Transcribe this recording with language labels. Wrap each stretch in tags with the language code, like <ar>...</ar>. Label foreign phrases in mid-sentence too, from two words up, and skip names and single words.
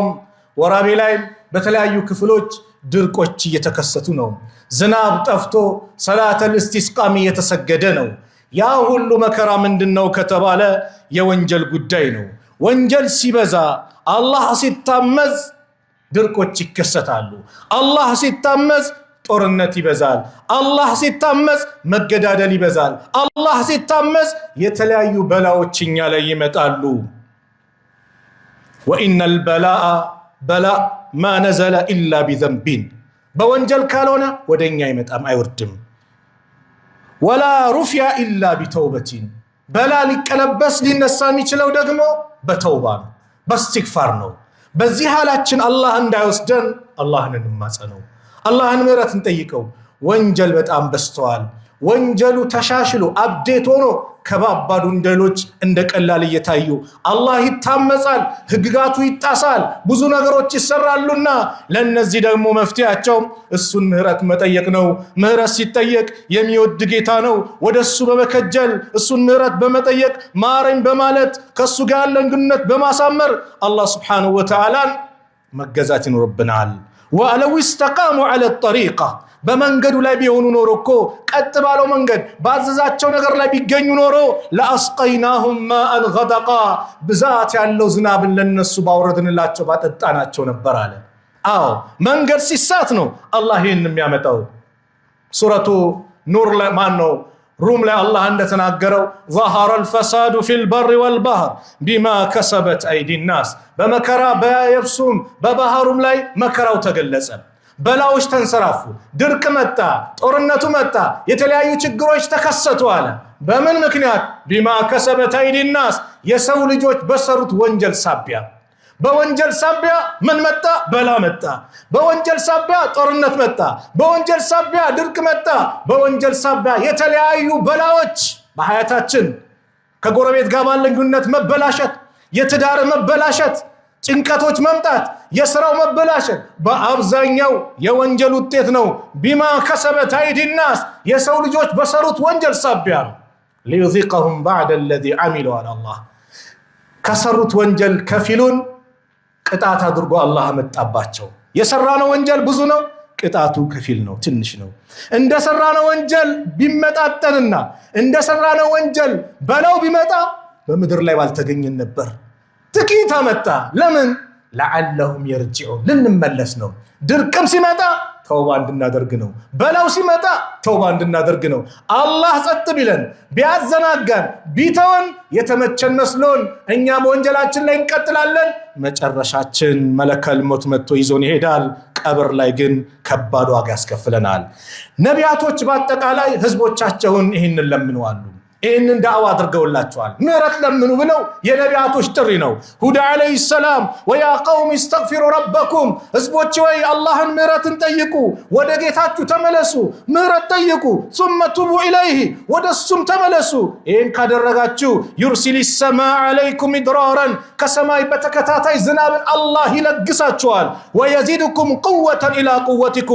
<am>ወራቤ ላይ በተለያዩ ክፍሎች ድርቆች እየተከሰቱ ነው ዝናብ ጠፍቶ ሰላተል ኢስቲስቃም እየተሰገደ ነው ያ ሁሉ መከራ ምንድነው ከተባለ የወንጀል ጉዳይ ነው ወንጀል ሲበዛ አላህ ሲታመዝ ድርቆች ይከሰታሉ አላህ ሲታመዝ ጦርነት ይበዛል አላህ ሲታመዝ መገዳደል ይበዛል አላህ ሲታመዝ የተለያዩ በላዎችኛ ላይ ይመጣሉ</am> <ar>وان البلاء بلاء ما نزل الا بذنب</ar> <am>በወንጀል ካልሆነ ወደኛ ይመጣም አይወርድም</am> <ar>ولا رفع الا بتوبه</ar> <am>በላ ሊቀለበስ ሊነሳ የሚችለው ደግሞ በተውባ ነው በእስትግፋር ነው በዚህ ሐላችን አላህ እንዳይወስደን አላህን እንማጸነው አላህን ምህረት እንጠይቀው ወንጀል በጣም በስተዋል ወንጀሉ ተሻሽሎ አፕዴት ሆኖ ከባባዱ ወንጀሎች እንደቀላል እየታዩ አላህ ይታመጻል ህግጋቱ ይጣሳል ብዙ ነገሮች ይሰራሉና ለነዚህ ደግሞ መፍትያቸው እሱን ምህረት መጠየቅ ነው ምህረት ሲጠየቅ የሚወድ ጌታ ነው ወደሱ በመከጀል እሱን ምህረት በመጠየቅ ማረኝ በማለት ከሱ ጋር ያለን ግንኙነት በማሳመር አላህ</am> <ar>سبحانه وتعالى</ar> <am>መገዛት ይኖርብናል ወአለው</am> <ar>استقاموا على الطريقه</ar> <am>በመንገዱ ላይ ቢሆኑ ኖሮ እኮ ቀጥ ባለው መንገድ ባዘዛቸው ነገር ላይ ቢገኙ ኖሮ</am> <ar>لأسقيناهم ماء غدقا</ar> <am>ብዛት ያለው ዝናብን ለነሱ ባወረድንላቸው ባጠጣናቸው ነበር አለ አዎ መንገድ ሲሳት ነው አላህ ይሄን የሚያመጣው ሱረቱ ኑር ላይ ማነው ሩም ላይ አላህ እንደተናገረው</am> <ar>ظهر الفساد في البر والبحر بما كسبت ايدي الناس</ar> <am>በመከራ በየብሱም በባህሩም ላይ መከራው ተገለጸ በላዎች ተንሰራፉ ድርቅ መጣ ጦርነቱ መጣ የተለያዩ ችግሮች ተከሰቱ አለ በምን ምክንያት</am> <ar>بما كسبت ايدي الناس</ar> <am>የሰው ልጆች በሰሩት ወንጀል ሳቢያ በወንጀል ሳቢያ ምን መጣ በላ መጣ በወንጀል ሳቢያ ጦርነት መጣ በወንጀል ሳቢያ ድርቅ መጣ በወንጀል ሳቢያ የተለያዩ በላዎች በሐያታችን ከጎረቤት ጋር ባለን ግንኙነት መበላሸት የትዳር መበላሸት ጭንቀቶች መምጣት የሥራው መበላሸት በአብዛኛው የወንጀል ውጤት ነው</am> <ar>بما كسبت ايدي الناس</ar> <am>የሰው ልጆች በሰሩት ወንጀል ሳቢያ</am> <ar>ليذيقهم بعد الذي عملوا على الله</ar> <am>ከሰሩት ወንጀል ከፊሉን ቅጣት አድርጎ አላህ መጣባቸው የሰራነው ወንጀል ብዙ ነው ቅጣቱ ከፊል ነው ትንሽ ነው እንደሰራነው ወንጀል ቢመጣጠንና እንደሰራነው ወንጀል በለው ቢመጣ በመድር ላይ ባልተገኘን ነበር ጥቂት አመጣ ለምን</am> <ar>لعلهم يرجعون</ar> <am>ልንመለስ ነው ድርቅም ሲመጣ ተውባ እንድናደርግ ነው በላው ሲመጣ ተውባ እንድናደርግ ነው አላህ ጸጥ ቢለን ቢያዘናጋን ቢተውን የተመቸን መስሎን እኛም ወንጀላችን ላይ እንቀጥላለን መጨረሻችን መለከል ሞት መጥቶ ይዞን ይሄዳል ቀብር ላይ ግን ከባድ ዋጋ ያስከፍለናል ነቢያቶች በአጠቃላይ ህዝቦቻቸውን ይሄንን ለምነዋል ይሄንን ዳዕዋ አድርገውላቸዋል ምህረት ለምኑ ብለው የነቢያቶች ጥሪ ነው ሁዳ</am> <ar>عليه السلام ويا قوم استغفروا ربكم</ar> <am>ህዝቦች ወይ አላህን ምህረትን ጠይቁ ወደ ጌታችሁ ተመለሱ ምህረት ጠይቁ</am> <ar>ثم توبوا</ar> <am>اليه ወደሱም ተመለሱ ይሄን ካደረጋችሁ</am> <ar>يرسل السماء عليكم مدرارا</ar> <am>ከሰማይ በተከታታይ ዝናብን አላህ ይለግሳችኋል</am> <ar>ويزيدكم قوة الى قوتكم</ar>